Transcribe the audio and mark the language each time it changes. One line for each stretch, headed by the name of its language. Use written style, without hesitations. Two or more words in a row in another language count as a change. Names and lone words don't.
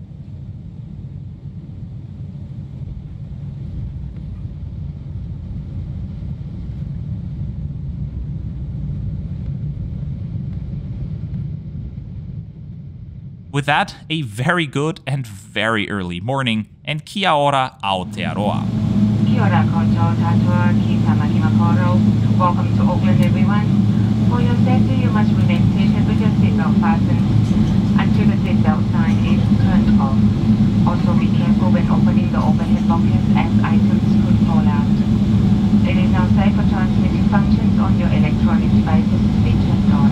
English: With that, a very good and very early morning, and
Māori: kia ora Aotearoa. Kia ora koutou tātua ki tamaki makoro.
English: Welcome to Auckland, everyone. For your safety, you must remain seated with your seatbelt fastened until the seatbelt sign is turned off. Also be careful when opening the overhead lockers as items could fall out. It is now safe for transmitting functions on your electronic devices to be turned on.